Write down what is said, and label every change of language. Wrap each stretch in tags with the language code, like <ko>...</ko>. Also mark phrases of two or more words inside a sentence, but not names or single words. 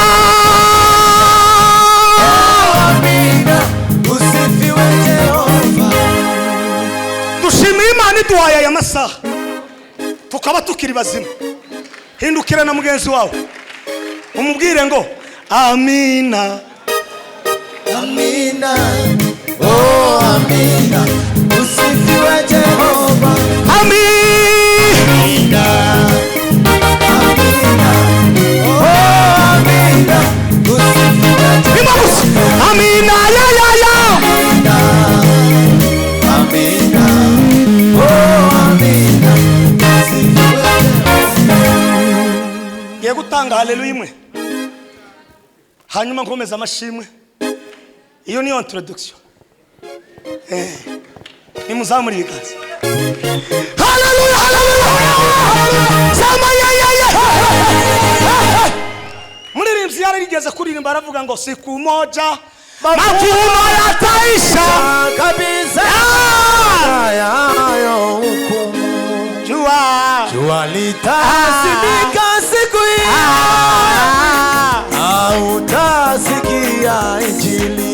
<sw>oh Amina, usifiwe Jehova.</sw> <rw>Dushimira Imana iduhaye aya masaha tukaba tukiri bazima. Hindukira na mugenzi wawe umubwire ngo amina.</rw> <sw>Amina, oh Amina, usifiwe Jehova. Amina, Amina, oh Amina, usifiwe Jehova. Amina, ya. Amina, oh Amina, usifiwe Jehova.</sw> <rw>Ye gutanga haleluya imwe hanyuma nkomeza amashimwe. Iyo niyo introduction. Nimuzamure ibiganza.</rw> <sw>Haleluya, haleluya. Sama ya.</sw> <rw>Muririmbyi yarigeze kuririmba aravuga ngo</rw> <sw>siku moja mavuno yataisha kabisa yayo hukumu. Jua litazimika siku hiyo, hautasikia injili.</sw>